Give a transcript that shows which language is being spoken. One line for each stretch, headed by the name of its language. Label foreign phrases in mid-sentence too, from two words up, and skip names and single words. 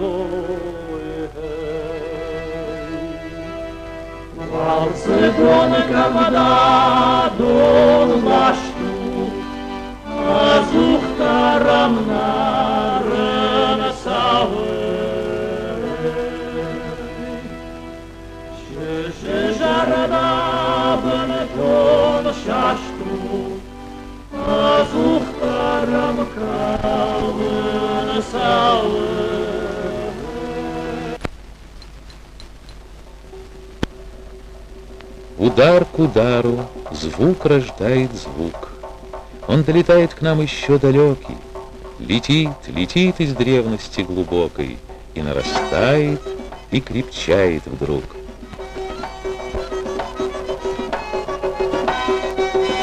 Ossetic: Валцегон кавда дон лашту, азухтарам наран савы. Жарадабан дон шашту, азухтарам кавын савы.
Russian: Удар к удару, звук рождает звук. Он долетает к нам еще далекий, летит, летит из древности глубокой, и нарастает, и крепчает вдруг.